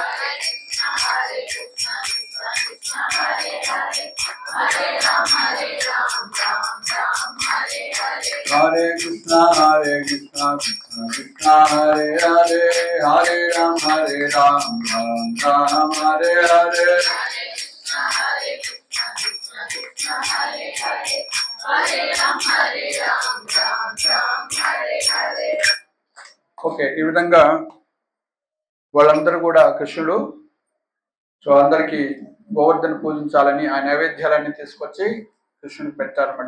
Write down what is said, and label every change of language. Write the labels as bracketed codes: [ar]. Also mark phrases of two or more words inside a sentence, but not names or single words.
[sa] हरे कृष्ण कृष्ण कृष्ण हरे हरे हरे राम राम राम हरे हरे. [te] ఓకే, ఈ విధంగా వాళ్ళందరూ కూడా కృష్ణుడు సో అందరికి గోవర్ధన పూజించాలని ఆ నైవేద్యాలన్నీ తీసుకొచ్చి కృష్ణుడికి పెట్టారన్నమాట.